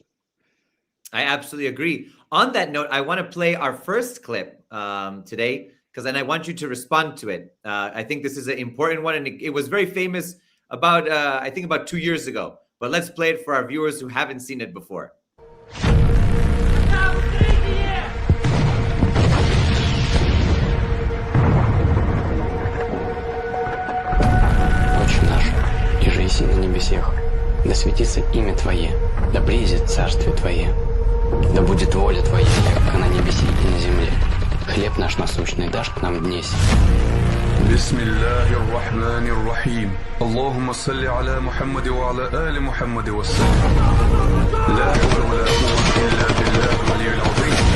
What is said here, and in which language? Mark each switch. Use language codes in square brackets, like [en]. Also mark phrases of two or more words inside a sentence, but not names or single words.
[en] I absolutely agree. On that note, I want to play our first clip today, because then I want you to respond to it. I think this is an important one, and it was very famous about, I think about 2 years ago. But let's play it for our viewers who haven't seen it before. [cu] Отче наш, иже еси на небесех, да светится имя Твое, да приидет царствие Твое, да будет воля Твоя, как на небеси и на земле. Хлеб наш насущный дашь к нам днесь. [ar] بسم الله الرحمن الرحيم اللهم صل على محمد وعلى آل محمد وسلم لا حول ولا قوة إلا بالله العلي العظيم.